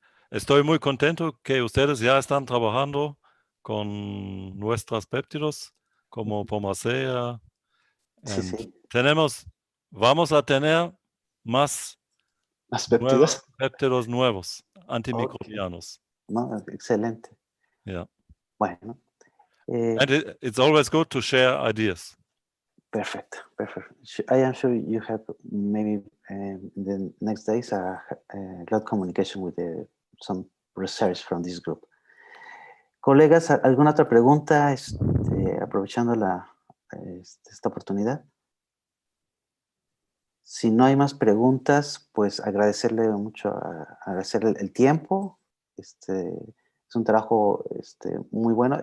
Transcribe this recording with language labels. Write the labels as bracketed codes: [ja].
[es] Estoy muy contento que ustedes ya están trabajando con nuestros péptidos como Pomacea. Sí. Vamos a tener más péptidos. Péptidos nuevos, antimicrobianos. No, excelente. Yeah. Bueno. [en] And it's always good to share ideas. Perfect. I am sure you have maybe in the next days a lot of communication with some research from this group. [es] Colegas, ¿alguna otra pregunta aprovechando esta oportunidad? Si no hay más preguntas, pues agradecerle mucho, agradecerle el tiempo. Es un trabajo muy bueno.